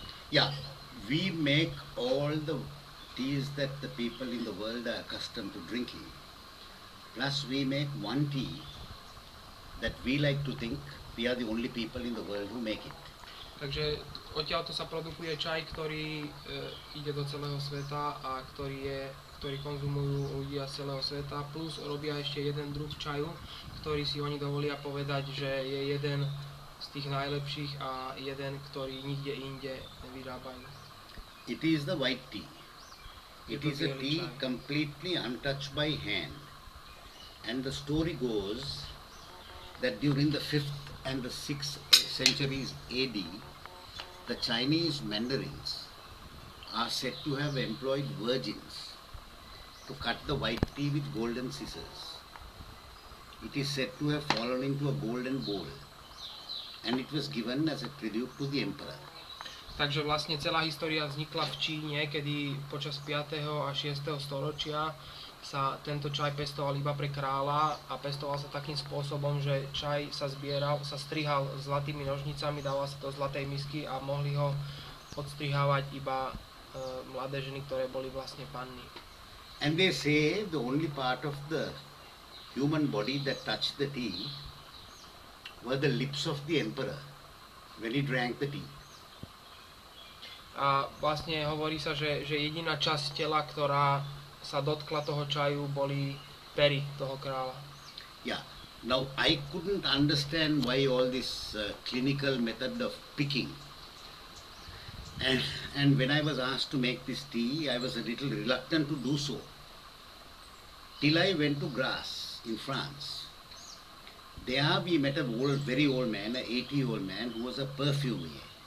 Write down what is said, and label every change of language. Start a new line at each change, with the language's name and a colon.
English: Yeah, we make all the teas that the people in the world are accustomed to drinking. Plus we make one tea that we like to think we are the only people in the world who make it.
Slovak: Takže odtiaľto sa produkuje čaj, ktorý ide do celého sveta a ktorý konzumujú ľudia z celého sveta, plus robia ešte jeden druh čaju, ktorý si oni dovolia povedať, že je jeden z tých najlepších a jeden, ktorý nikde inde nevyrábajú.
English: It is the white tea. It is a tea completely untouched by hand. And the story goes that during the 5th and the 6th centuries AD, the Chinese mandarins are said to have employed virgins to cut the white tea with golden scissors. It is said to have fallen into a golden bowl, and it was given as a tribute to the emperor.
Slovak: Takže vlastne celá história vznikla v Číne, kedy počas 5. a 6. storočia sa tento čaj pestoval iba pre kráľa a pestoval sa takým spôsobom, že čaj sa strihal zlatými nožnicami, dával sa do zlatej misky a mohli ho odstrihávať iba mladé ženy, ktoré boli vlastne panny.
English: And they say the only part of the human body that touched the tea were the lips of the emperor when he drank the tea.
Slovak: A vlastne hovorí sa, že jediná časť tela, ktorá sa dotkla toho čaju, boli pery toho kráľa.
English: Yeah. Now I couldn't understand why all this clinical method of picking. And when I was asked to make this tea, I was a little reluctant to do so. Till I went to Grasse in France. There we met a very old man, an 80-year-old man who was a perfumier.